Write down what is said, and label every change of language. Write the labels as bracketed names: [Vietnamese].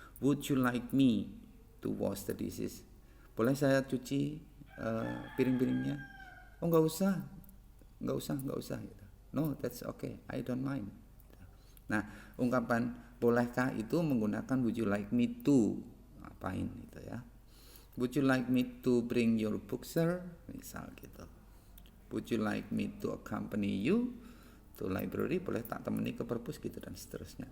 [English] Would you like me to wash the dishes? [Indonesian] Boleh saya cuci piring-piringnya? [English] Oh, [Indonesian] nggak usah gitu. [English] No, that's okay. I don't mind. [Indonesian] Nah, ungkapan bolehkah itu menggunakan [English] would you like me to [Indonesian] ngapain gitu ya. [English] Would you like me to bring your book, sir? [Indonesian] Misal gitu. [English] Would you like me to accompany you to library? [Indonesian] Boleh tak temani ke perpus gitu dan seterusnya.